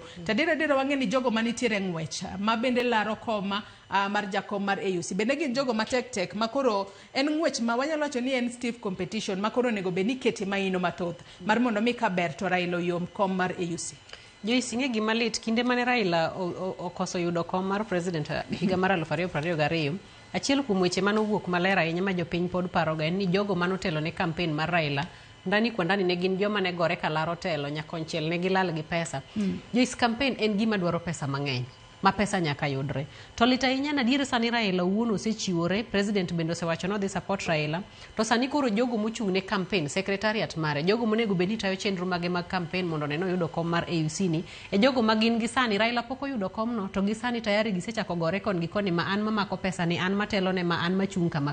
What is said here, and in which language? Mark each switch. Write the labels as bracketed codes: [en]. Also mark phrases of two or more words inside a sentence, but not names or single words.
[luo] Tadira wang'e ni jogo manitiere ng'wech ma bende laro koma mar jakom mar AUC bende gin jogo matek makoro en ng'wech ma wanyalo wacho ni en [en] stiff competition [luo] makoro onego bed ni kete maino mathoth mar mondo mi kaber to Raila yom kom mar AUC. Joyce, ing'e gima lit kinde mane Raila okoso yudo kom mar president higa mar 2022 achiel kuom weche manowuok maler ahinya ma jopiny pod paroga en ni jogo manotelo ne campaign mar Raila [sw] ndani kwa ndani [luo] ne gin joma ne gore kalaro telo nyakonchiel ne gilal gi pesa. Joyce, campaign en gima dwaro pesa mang'eny ma pesa nyaka yudre. To lit ahinya na diere sani Raila wuon osechiwore, president bende osewacho no dhi support Raila. To sani koro jogo mochung' ne campaign, secretariat mare, jogo monego bedi tayo chenro mage mag campaign mondo neno yudo kom mar AUC ni, e jogo magin gi sani Raila poko yudo kom no, to gi sani tayari gisechako gore kon gi koni ma an mamako pesa ni, an matelo ne ma an machung' kama.